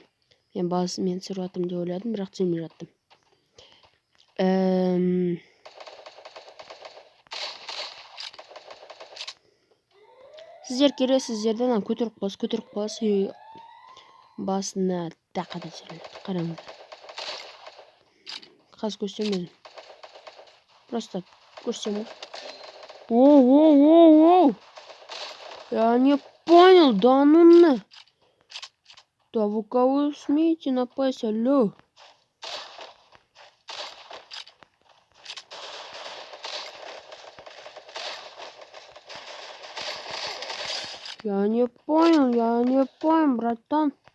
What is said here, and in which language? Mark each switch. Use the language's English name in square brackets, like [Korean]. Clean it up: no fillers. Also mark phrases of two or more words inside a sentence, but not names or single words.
[Kazakh] Мен түсіріп атым деп ойладым, бірақ түсірмей жаттым. Сіздер кересіздерден көтеріп қаласыз. Басына тақада түсіріледі. Қараңыздар. Қазір көрсетемін. Просто көрсетемін. Оу. [Russian] Я не понял, да ну. Да вы кого смеете напасть, алло? Я не понял, братан.